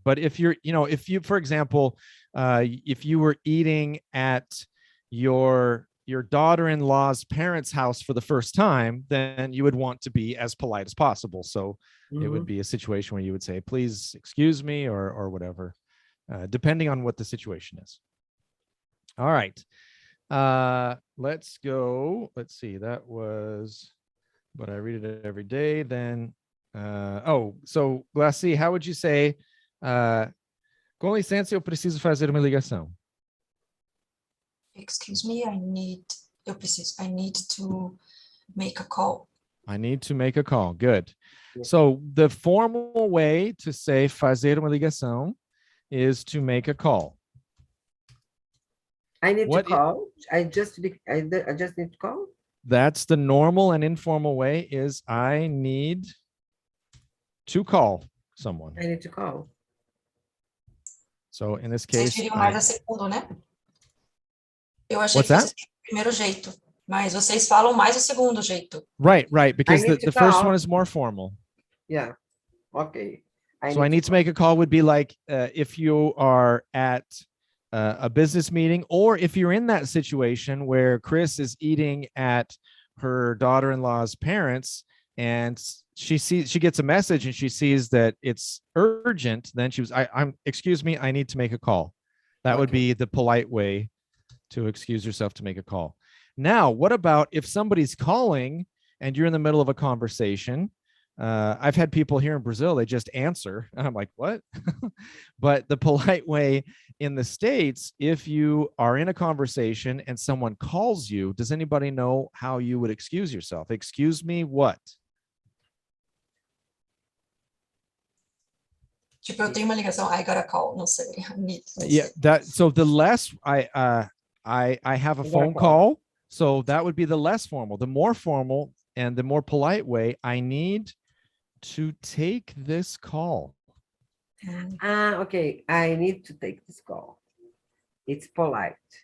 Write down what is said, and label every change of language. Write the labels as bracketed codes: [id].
[en] But if you're, for example, if you were eating at your daughter-in-law's parents' house for the first time, then you would want to be as polite as possible. So it would be a situation where you would say, please excuse me, or whatever. Depending on what the situation is. All right. Let's go. Let's see. That was, but I read it every day. Then, so Glassy, how would you say, [pt] com licença, eu preciso fazer uma ligação? [en] Excuse me, I need to make a call. I need to make a call. Good. So the formal way to say [pt] fazer uma ligação [en] is to make a call. I need to call. I just need to call. That's the normal and informal way, is I need to call someone. I need to call. So in this case, [pt] mais a segundo, né? Eu achei [en] what's [pt] que [en] that? [pt] fosse o primeiro jeito. Mas vocês falam mais o segundo jeito. [en] Right, because the first one is more formal. Yeah, okay. I need to make a call would be like if you are at a business meeting, or if you're in that situation where Chris is eating at her daughter-in-law's parents and she gets a message and she sees that it's urgent, then excuse me, I need to make a call. That would be the polite way to excuse yourself to make a call. Now, what about if somebody's calling and you're in the middle of a conversation? I've had people here in Brazil, they just answer. And I'm like, what? But the polite way in the States, if you are in a conversation and someone calls you, does anybody know how you would excuse yourself? Excuse me, what? [pt] Tipo, eu tenho uma ligação, [en] I got a call, [pt] não sei. [en] Yeah, so the less I have a phone call, so that would be the less formal. The more formal and the more polite way, I need to take this call. Okay, I need to take this call. It's polite.